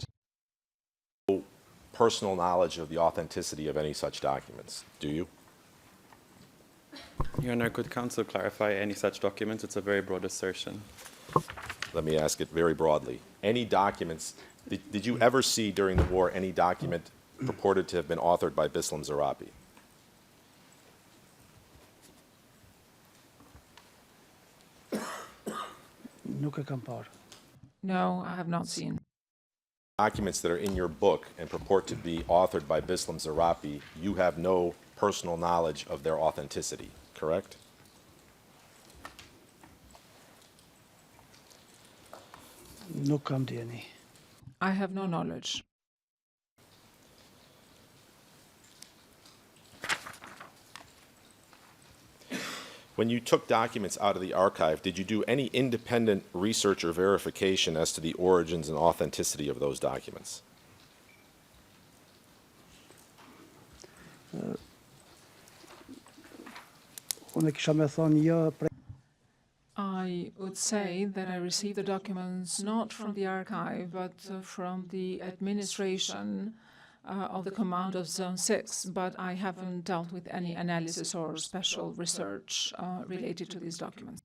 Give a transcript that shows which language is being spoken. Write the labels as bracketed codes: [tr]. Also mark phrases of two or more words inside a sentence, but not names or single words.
[en] Personal knowledge of the authenticity of any such documents, do you? Your Honor, could counsel clarify any such documents? It's a very broad assertion. Let me ask it very broadly. Any documents, did you ever see during the war any document purported to have been authored by Bislam Zarapi? [sq] Nuk e kam parë. [en] No, I have not seen. Documents that are in your book and purport to be authored by Bislam Zarapi, you have no personal knowledge of their authenticity, correct? [sq] Nuk kam djeni. [en] I have no knowledge. When you took documents out of the archive, did you do any independent research or verification as to the origins and authenticity of those documents? [sq] Unë kisha me thonë jo prej [en] I would say that I received the documents not from the archive, but from the administration of the command of Zone 6, but I haven't dealt with any analysis or special research related to these documents.